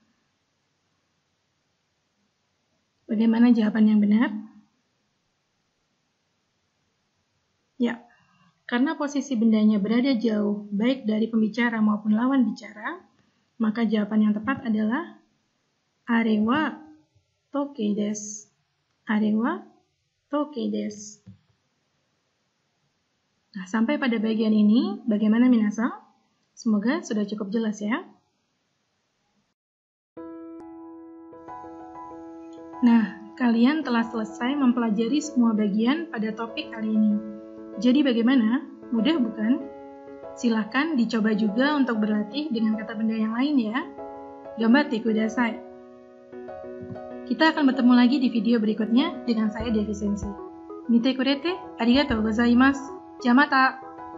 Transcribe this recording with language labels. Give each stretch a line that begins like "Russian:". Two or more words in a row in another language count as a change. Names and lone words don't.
Indonesian: Bagaimana jawaban yang benar? Ya, karena posisi bendanya berada jauh, baik dari pembicara maupun lawan bicara, maka jawaban yang tepat adalah
Japanese: あれは時計です. あれは時計です.
Indonesian: Nah, sampai pada bagian ini, bagaimana minasan? Semoga sudah cukup jelas ya. Nah, kalian telah selesai mempelajari semua bagian pada topik kali ini. Jadi bagaimana? Mudah bukan? Silahkan dicoba juga untuk berlatih dengan kata benda yang lain ya.
Japanese: 頑張ってください.
Indonesian: Kita akan bertemu lagi di video berikutnya dengan saya Devi Sensei.
Japanese: 見てくれて、ありがとうございます. じゃまた!